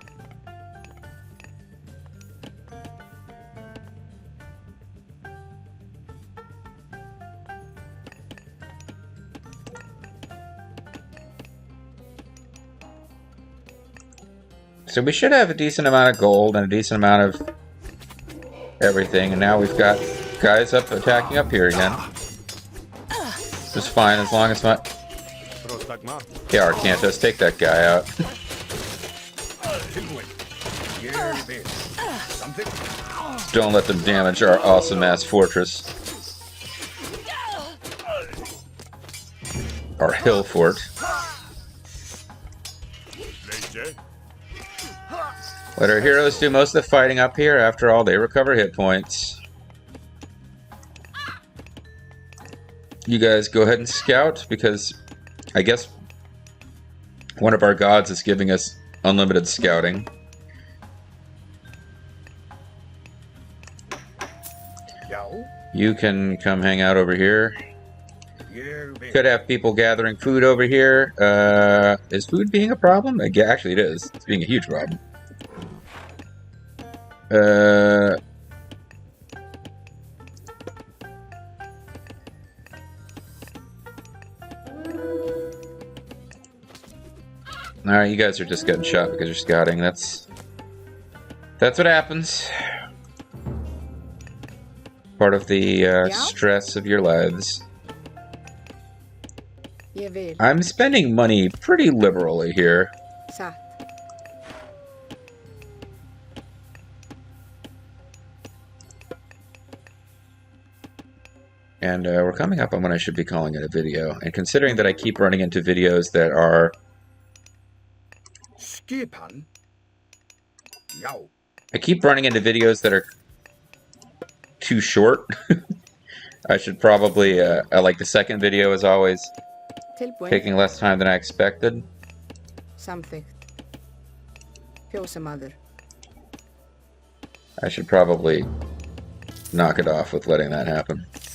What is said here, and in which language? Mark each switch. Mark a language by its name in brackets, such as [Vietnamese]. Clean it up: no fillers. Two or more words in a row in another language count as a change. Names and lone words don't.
[English] So we should have a decent amount of gold and a decent amount of everything, and now we've got guys up attacking up here again. Just fine as long as my... Yeah, Arcantos, take that guy out. [Icelandic] Tilbúin. Ég vil. Samþykkt. [English] Don't let them damage our awesome-ass fortress. Our hill fort. Let our heroes do most of the fighting up here. After all, they recover hit points. You guys go ahead and scout, because I guess one of our gods is giving us unlimited scouting. Já. You can come hang out over here. [Icelandic] Ég vil. [English] Could have people gathering food over here. Is food being a problem? Yeah, actually it is. It's being a huge problem. Alright, you guys are just getting shot because you're scouting. That's what happens. Part of the stress of your lives. [Icelandic] Ég vil. [English] I'm spending money pretty liberally here. Satt. And we're coming up on when I should be calling it a video. And considering that I keep running into videos that are... [Icelandic] Skipan. Já. [English] I keep running into videos that are too short. I should probably... like the second video is always Tilbúin. taking less time than I expected. [Icelandic] Samþykkt. Fjósamaður. [English] I should probably knock it off with letting that happen.